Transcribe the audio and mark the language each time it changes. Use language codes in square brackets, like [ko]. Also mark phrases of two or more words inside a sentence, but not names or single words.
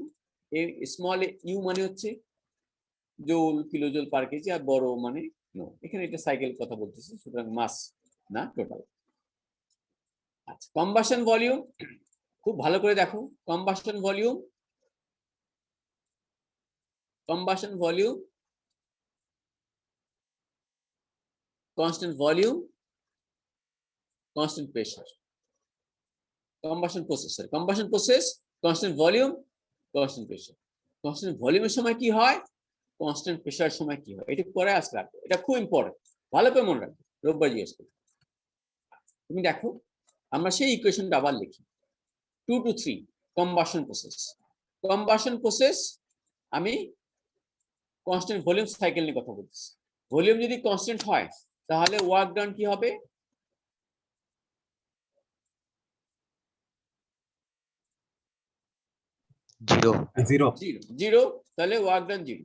[en] small u [bn] মানে হচ্ছে জুল, [en] kilojoule per kg, [bn] আর বড় মানে নো। এখানে এটা সাইকেল কথা বলতেছি, সুতরাং মাস না টোটাল। আচ্ছা, [en] combustion volume [bn] খুব ভালো করে দেখো। [en] combustion volume, combustion volume, constant volume, constant pressure. Combustion process, constant volume, constant pressure. Constant volume [bn] এর সময় কি হয়, [en] constant pressure [bn] সময় কি হয়, এটা পরে আসলে রাখবো। এটা খুব ইম্পর্টেন্ট, ভালো করে মনে রাখবে, রোববার জিজ্ঞেস করবে। তুমি দেখো আমরা সেই ইকুয়েশনটা আবার লিখি। [en] 2 to 3 combustion process। [bn] combustion process আমি [en] constant volume cycle [bn] নিয়ে কথা বলতেছি। ভলিউম যদি কনস্ট্যান্ট হয় তাহলে [en] work done [bn] কি হবে? জিরো। জিরো। জিরো, তাহলে [en] work done [bn] জিরো।